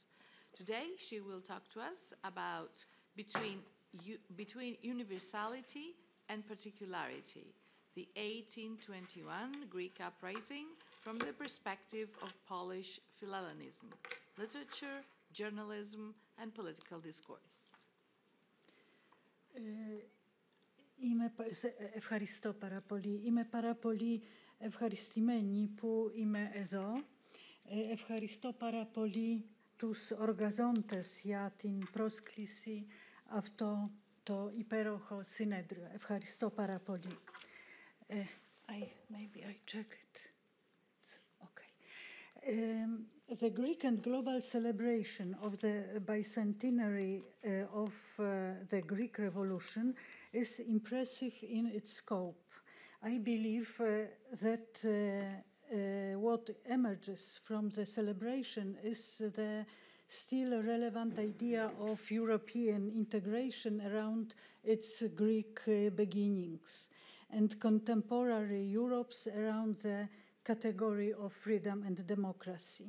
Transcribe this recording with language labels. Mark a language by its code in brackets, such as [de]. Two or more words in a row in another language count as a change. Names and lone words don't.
[en] Today, she will talk to us about between universality and particularity, the 1821 Greek uprising from the perspective of Polish Philhellenism, literature, journalism, and political discourse. [el] Ευχαριστώ πάρα πολύ. Είμαι πάρα πολύ ευχαριστημένη που είμαι εδώ. Ευχαριστώ πάρα πολύ τους οργανωτές για την πρόσκληση αυτό το υπέροχο συνέδριο. Ευχαριστώ πάρα πολύ. [en] Maybe I check it. It's okay. The Greek and global celebration of the bicentenary of the Greek Revolution is impressive in its scope. I believe that what emerges from the celebration is the still relevant idea of European integration around its Greek beginnings and contemporary Europe's around the category of freedom and democracy.